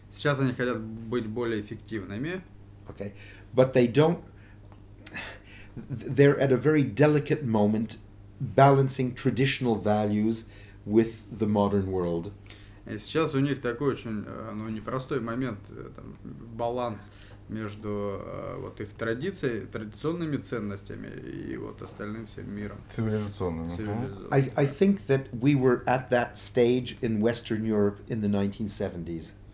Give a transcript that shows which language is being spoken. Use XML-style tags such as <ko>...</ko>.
<ru>Сейчас они хотят быть более эффективными.</ru> <en>Okay. But they don't. They're at a very delicate moment, balancing traditional values with the modern world.</en> <ru>И сейчас у них такой очень непростой момент, там, баланс между вот их традиционными ценностями и вот остальным всем миром. Цивилизационными.</ru> <en>I think that we were at that stage in Western Europe in the 1970s.</en>